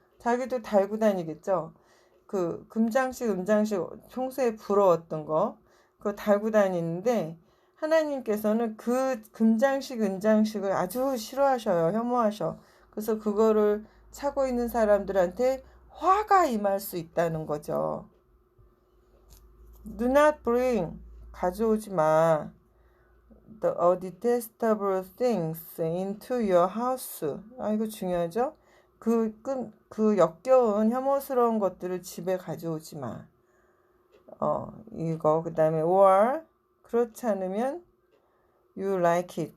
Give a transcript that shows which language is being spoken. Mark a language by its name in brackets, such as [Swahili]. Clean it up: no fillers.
[Korean] 자기도 달고 다니겠죠? 그 금장식, 은장식 평소에 부러웠던 거 그거 달고 다니는데 하나님께서는 그 금장식, 은장식을 아주 싫어하셔요. 혐오하셔. 그래서 그거를 차고 있는 사람들한테 화가 임할 수 있다는 거죠. [English] Do not bring, [Korean] 가져오지 마. [English] The detestable things into your house. [Korean] 이거 중요하죠? 그 역겨운 혐오스러운 것들을 집에 가져오지 마. 이거 그 다음에 or 그렇지 않으면 [English] you like it.